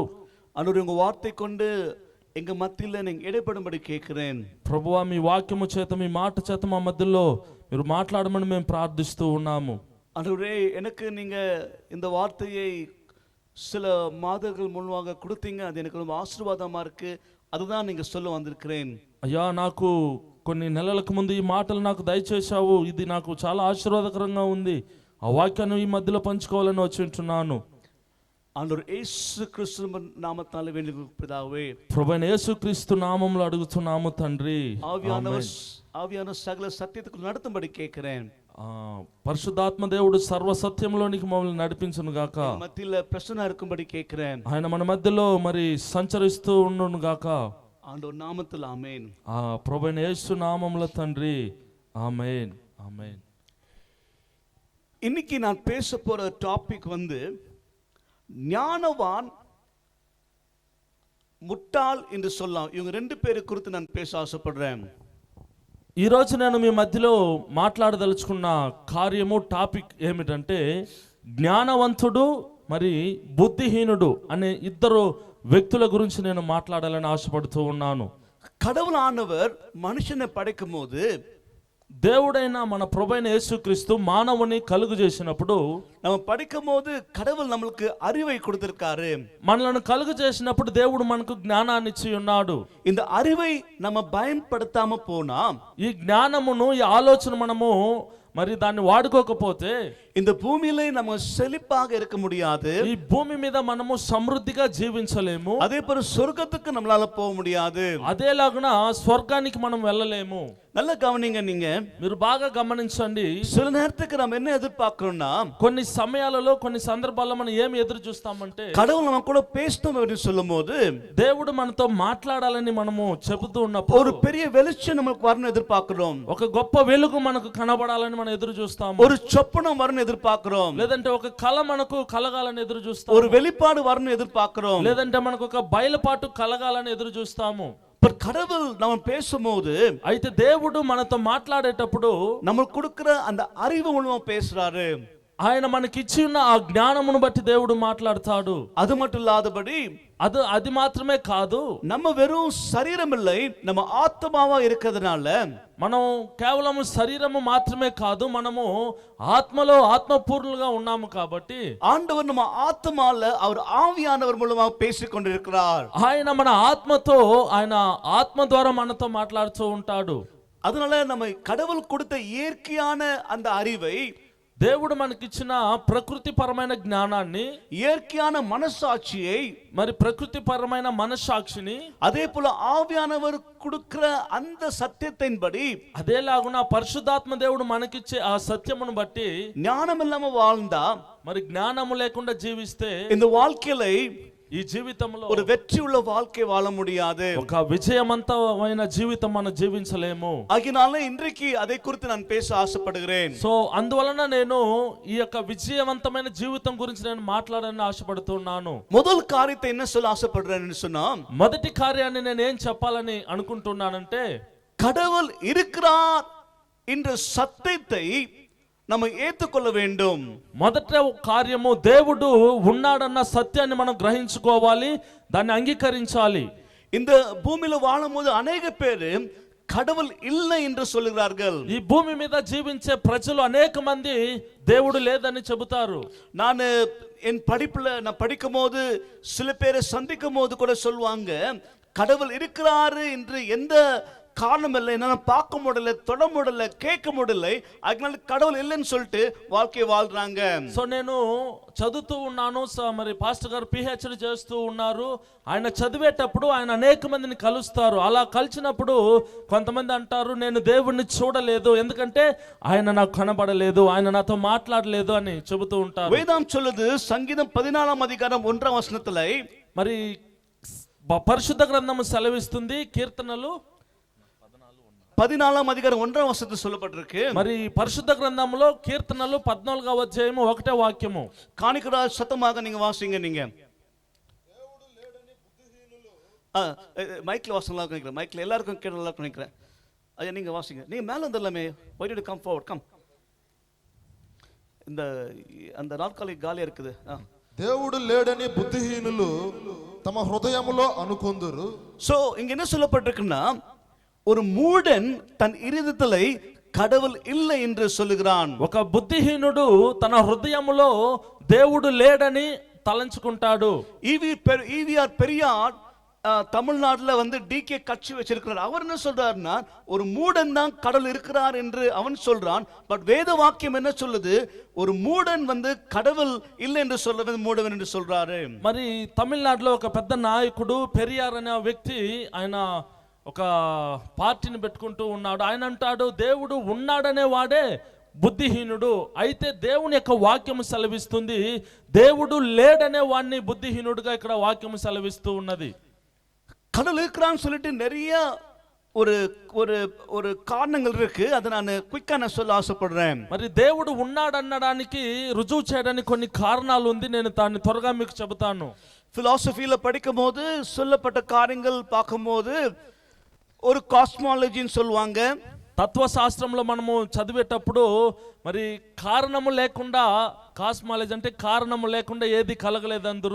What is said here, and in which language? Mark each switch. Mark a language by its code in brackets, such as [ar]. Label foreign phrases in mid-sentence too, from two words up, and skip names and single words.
[ta] அன்று உங்க வார்த்தை கொண்டு எங்க மத்தியில் நீங்க இடைப்படும்படி கேட்கிறேன். [te] ప్రభువా, మీ వాక్యము చేత, మీ మాట చేత మా మధ్యలో మీరు మాట్లాడమని మేము ప్రార్థిస్తూ ఉన్నాము. [ta] அன்றுவரே, எனக்கு நீங்க இந்த வார்த்தையை சில மாதங்கள் முன்பாக கொடுத்தீங்க. அது எனக்கு ரொம்ப ஆசீர்வாதமா இருக்கு. அதுதான் நீங்க சொல்ல வந்திருக்கிறேன். [te] అయ్యా, నాకు కొన్ని నెలలకు ముందు ఈ మాటలు నాకు దయచేశావు. ఇది నాకు చాలా ఆశీర్వాదకరంగా ఉంది. ఆ వాక్యాన్ని ఈ మధ్యలో పంచుకోవాలని వచ్చి ఉంటున్నాను. [ta] ஆண்டவர் இயேசு கிறிஸ்து நாமத்தால் வேண்டிக் பிதாவே, [te] ప్రభువైన యేసుక్రీస్తు నామములో అడుగుతున్నాము తండ్రి. [ta] ஆவியான சகல சத்தியத்துக்கு நடத்தும்படி கேட்கிறேன். [te] పరిశుద్ధాత్మ దేవుడు సర్వ సత్యంలోనికి మమ్మల్ని నడిపించును గాక. మధ్యలో ప్రశ్న [ta] இருக்கும்படி கேட்கிறேன். [te] ఆయన మన మధ్యలో మరి సంచరిస్తూ ఉండును గాక. [ta] ஆண்டவர் நாமத்தில் ஆமென். [te] ప్రభువైన యేసు నామములో తండ్రి, ఆమేన్, ఆమేన్. [ta] இன்னைக்கு நான் பேச போற டாபிக் ஞானவான் முட்டாள் என்று சொல்லலாம். இவங்க ரெண்டு பேரை குறித்து நான் பேச ஆசைப்படுறேன். [te] ఈరోజు నేను మీ మధ్యలో మాట్లాడదలుచుకున్న కార్యము, టాపిక్ ఏమిటంటే జ్ఞానవంతుడు మరి బుద్ధిహీనుడు అనే ఇద్దరు వ్యక్తుల గురించి నేను మాట్లాడాలని ఆశపడుతూ ఉన్నాను. [ta] கடவுளானவர் மனுஷனை படைக்கும் போது, [te] దేవుడైన మన ప్రభువైన యేసుక్రీస్తు మానవుని కలుగు చేసినప్పుడు, [ta] நம்ம படிக்கும் போது கடவுள் நம்மளுக்கு அறிவை கொடுத்திருக்காரு. [te] మనలను కలుగు చేసినప్పుడు దేవుడు మనకు జ్ఞానాన్ని ఇచ్చి ఉన్నాడు. [ta] இந்த அறிவை நம்ம பயன்படுத்தாம போனா, [te] ఈ జ్ఞానమును, ఈ ఆలోచన మనము మరి దాన్ని వాడుకోకపోతే [ta] இந்த பூமியில நம்ம செழிப்பாக இருக்க முடியாது. [te] ఈ భూమి మీద మనము సమృద్ధిగా జీవించలేము. [ta] அதே போல சொர்க்கத்துக்கு நம்மளால போக முடியாது. [te] అదేలాగున స్వర్గానికి మనం వెళ్ళలేము. [ta] நல்ல கவனிங்க. நீங்க [te] మీరు బాగా గమనించండి. [ta] சில நேரத்துக்கு நம்ம என்ன எதிர்பார்க்கிறோம்னா, [te] కొన్ని సమయాలలో, కొన్ని సందర్భాల్లో మనం ఏమి ఎదురు చూస్తామంటే, [ta] கடவுள் நம்ம கூட பேசணும் அப்படின்னு சொல்லும்போது, [te] దేవుడు మనతో మాట్లాడాలని మనము చెబుతూ ఉన్నప్పుడు [ta] ஒரு பெரிய வெளிச்சம் நமக்கு வரணும் எதிர்பார்க்கிறோம். [te] ఒక గొప్ప వెలుగు మనకు కనబడాలని మనం ఎదురు చూస్తాము. [ta] ஒரு சொப்பனம் வரணும் எதிர்பார்க்கிறோம். [te] లేదంటే ఒక కళ మనకు కలగాలని ఎదురు చూస్తాము. [ta] ஒரு வெளிப்பாடு வரணும் எதிர்பார்க்கிறோம். [te] లేదంటే మనకు ఒక బయలుపాటు కలగాలని ఎదురు చూస్తాము. [ta] கடவுள் நம்ம பேசும்போது, [te] అయితే దేవుడు మనతో మాట్లాడేటప్పుడు [ta] நமக்கு கொடுக்கிற அந்த அறிவு மூலமா பேசுறாரு. [te] ఆయన మనకిచ్చి ఉన్న ఆ జ్ఞానమును బట్టి దేవుడు మాట్లాడతాడు. [ta] அது மட்டும் இல்லாதபடி, [te] అది మాత్రమే కాదు, [ta] நம்ம வெறும் சரீரம் இல்லை, நம்ம ஆத்மாவா இருக்கிறதுனால, [te] మనం కేవలం శరీరము మాత్రమే కాదు, మనము ఆత్మలో ఆత్మపూర్ణులుగా ఉన్నాము కాబట్టి [ta] ஆண்டவர் நம்ம ஆத்மால அவர் ஆவியானவர் மூலமா பேசிக் கொண்டிருக்கிறார். [te] ఆయన మన ఆత్మతో, ఆయన ఆత్మ ద్వారా మనతో మాట్లాడుతూ ఉంటాడు. [ta] அதனால நம்ம கடவுள் கொடுத்த இயற்கையான அந்த அறிவை, [te] దేవుడు మనకిచ్చిన ప్రకృతిపరమైన జ్ఞానాన్ని, [ta] இயற்கையான மனசாட்சியை, [te] మరి ప్రకృతిపరమైన మనస్సాక్షిని, [ta] அதே போல ஆவியானவர் கொடுக்கிற அந்த சத்தியத்தின்படி, [te] అదేలాగున పరిశుద్ధాత్మ దేవుడు మనకిచ్చే ఆ సత్యమును బట్టి [ta] ஞானம் இல்லாம வாழ்ந்தா, [te] మరి జ్ఞానము లేకుండా జీవిస్తే [ta] இந்த வாழ்க்கையில [te] ఈ జీవితంలో [ta] ஒரு வெற்றி உள்ள வாழ்க்கை வாழ முடியாது. [te] ఒక విజయవంతమైన జీవితం మనం జీవించలేము. [ta] ஆகினால இன்றைக்கு அதை குறித்து நான் பேச ஆசைப்படுகிறேன். [te] సో అందువలన నేను ఈ యొక్క విజయవంతమైన జీవితం గురించి నేను మాట్లాడాలని ఆశపడుతున్నాను. [ta] முதல் காரியத்தை என்ன சொல்ல ஆசைப்படுறேன்னு சொன்னா, [te] మొదటి కార్యాన్ని నేను ఏం చెప్పాలని అనుకుంటున్నానంటే, [ta] கடவுள் இருக்கிறார் என்ற சத்தியத்தை நம்ம ஏற்றுக்கொள்ள வேண்டும். [te] మొదట కార్యము దేవుడు ఉన్నాడన్న సత్యాన్ని మనం గ్రహించుకోవాలి, దాన్ని అంగీకరించాలి. [ta] இந்த பூமியில வாழும்போது அநேக பேர் கடவுள் இல்லை என்று சொல்லுகிறார்கள். [te] ఈ భూమి మీద జీవించే ప్రజలు అనేక మంది దేవుడు లేదని చెబుతారు. [ta] நான் என் படிப்புல நான் படிக்கும் போது சில பேரை சந்திக்கும் போது கூட சொல்லுவாங்க, கடவுள் இருக்கிறாரு என்று எந்த காரணம் இல்லை, என்னால பார்க்க முடியல, தொட முடியல, கேட்க முடியல, அதனால கடவுள் இல்லைன்னு சொல்லிட்டு வாழ்க்கையை வாழ்றாங்க. [te] సో నేను చదువుతూ ఉన్నాను, మరి పాస్టర్ గారు పిహెచ్డి చేస్తూ ఉన్నారు. ఆయన చదివేటప్పుడు ఆయన అనేక మందిని కలుస్తారు. అలా కలిసినప్పుడు కొంతమంది అంటారు, నేను దేవుణ్ణి చూడలేదు, ఎందుకంటే ఆయన నాకు కనబడలేదు, ఆయన నాతో మాట్లాడలేదు అని చెబుతూ ఉంటారు. [ta] வேதம் சொல்லுது சங்கீதம் 14ஆம் அதிகாரம் 1ஆம் வசனத்துல, [te] మరి పరిశుద్ధ గ్రంథము సెలవిస్తుంది, కీర్తనలు [ta] 14ஆம் அதிகாரம் 1ஆம் வசனத்தில் சொல்லப்பட்டிருக்கு. [te] మరి పరిశుద్ధ గ్రంథంలో కీర్తనలు 14వ అధ్యాయము 1వ వాక్యము. [ta] காணிக்கடா சத்தமாக நீங்க வாசிங்க. நீங்க மைக்ல வாசலாம் நினைக்கிறேன், மைக்ல எல்லாருக்கும் கேட்கலாம் நினைக்கிறேன். ஐயா நீங்க வாசிங்க, நீங்க மேல வந்துடலாமே. [en] why did you come forward? come. [ta] இந்த அந்த நாற்காலி காலியா இருக்குது. [te] దేవుడు లేడని బుద్ధిహీనులు తమ హృదయములో అనుకొందురు. [ta] సో இங்க என்ன சொல்லப்பட்டிருக்குன்னா, ஒரு மூடன் தன் இருதயத்திலே கடவுள் இல்லை என்று சொல்லுகிறான். [te] ఒక బుద్ధిహీనుడు తన హృదయములో దేవుడు లేడని తలంచుకుంటాడు. [ta] ஈவிஆர் பெரியார் தமிழ்நாட்டுல டிகே கட்சி வச்சிருக்கிறார். அவர் என்ன சொல்றாருன்னா, ஒரு மூடன் தான் கடவுள் இருக்கிறார் என்று அவன் சொல்றான். பட் வேத வாக்கியம் என்ன சொல்லுது, ஒரு மூடன் கடவுள் இல்லை என்று சொல்றது மூடவன் என்று சொல்றாரு. [te] మరి తమిళనాడులో ఒక పెద్ద నాయకుడు పెరియార్ అనే వ్యక్తి, ఆయన ఒక పార్టీని పెట్టుకుంటూ ఉన్నాడు. ఆయన అంటాడు, దేవుడు ఉన్నాడనే వాడే బుద్ధిహీనుడు. అయితే దేవుని యొక్క వాక్యము సెలవిస్తుంది, దేవుడు లేడనే వాడిని బుద్ధిహీనుడుగా ఇక్కడ వాక్యము సెలవిస్తూ ఉన్నది. [ta] கடவுள் இருக்கிறான்னு சொல்லிட்டு நிறைய ஒரு ஒரு ஒரு காரணங்கள் இருக்கு. அதை நான் குயிக்கா சொல்ல ஆசைப்படுறேன். [te] మరి దేవుడు ఉన్నాడు అనడానికి రుజువు చేయడానికి కొన్ని కారణాలు ఉంది. నేను దాన్ని త్వరగా మీకు చెబుతాను. [ta] ఫిలాసఫీలో படிக்கும்போது சொல்லப்பட்ட காரியங்கள் பார்க்கும்போது ஒரு காஸ்மாலஜின்னு சொல்லுவாங்க. [te] తత్వశాస్త్రంలో మనము చదివేటప్పుడు మరి కారణము లేకుండా, కాస్మాలజీ అంటే కారణము లేకుండా ఏది కలగలేదు అందరూ.